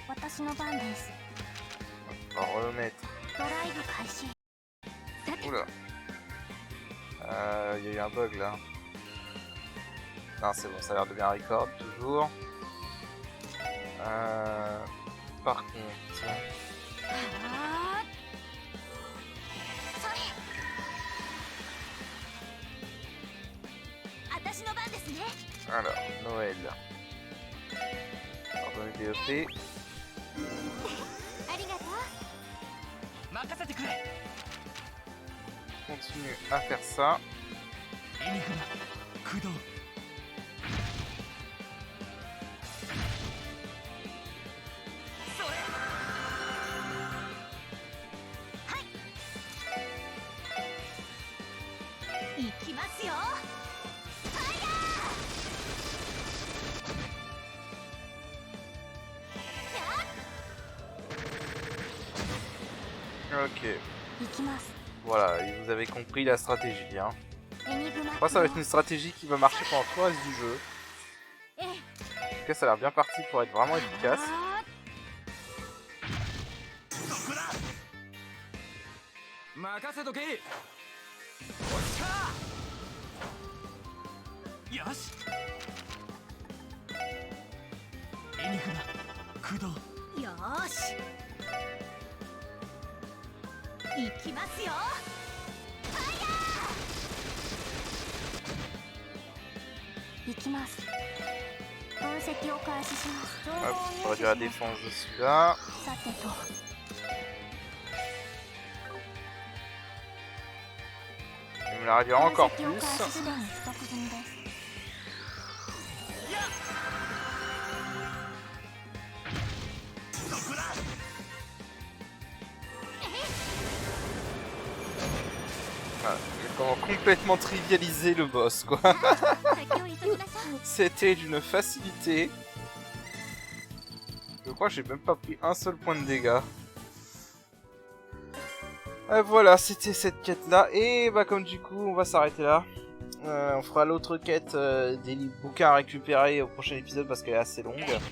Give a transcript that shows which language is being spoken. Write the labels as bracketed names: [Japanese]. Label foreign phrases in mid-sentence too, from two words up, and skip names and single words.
[Japanese] 私の番です。 [French] On va remettre. [Japanese] ドライブ開始。 [French] Oula. Il y a eu un bug là. Non, c'est bon, ça a l'air de bien record, toujours. Par contre... [Japanese] はあ、それ私の番ですね。 [French] Alors, Noël. Ordonner DEP. [Japanese] ありがとう。任せてくれ。 [French] Continue à faire ça. [Japanese] エニグマ駆動。行きますよ。 [French] Ok. [Japanese] 行きます。 [French] Voilà, et vous avez compris la stratégie. Hein. [Japanese] エニグマ [French] Je crois que ça va être une stratégie qui va marcher pendant tout le reste du jeu. [Japanese] ええ。 [French] En tout cas, ça a l'air bien parti pour être vraiment efficace. あ [Japanese] そこだ。任せとけ。おっしゃ。よし。エニグマ駆動。ー、よーし。行きますよ。行きます。分析を開始します。情 [French] Hop, [Japanese] 報 [French] on [Japanese] を [French] va [Japanese] 入 [French] réduire la [Japanese] 手します。 [French] défense de celui-là. [Japanese] さてと。 [French] Je vais me la réduire encore [Japanese] 分析を [French] plus. [Japanese] 開始すでに不足済みです。そこだ。 [French] Voilà, j'ai vraiment complètement trivialisé le boss, quoi. [Japanese] 先を急ぎなさい。 [French] C'était d'une facilité. Je crois que j'ai même pas pris un seul point de dégâts. Voilà, c'était cette quête-là. Et bah comme du coup, on va s'arrêter là. On fera l'autre quête des bouquins à récupérer au prochain épisode parce qu'elle est assez longue.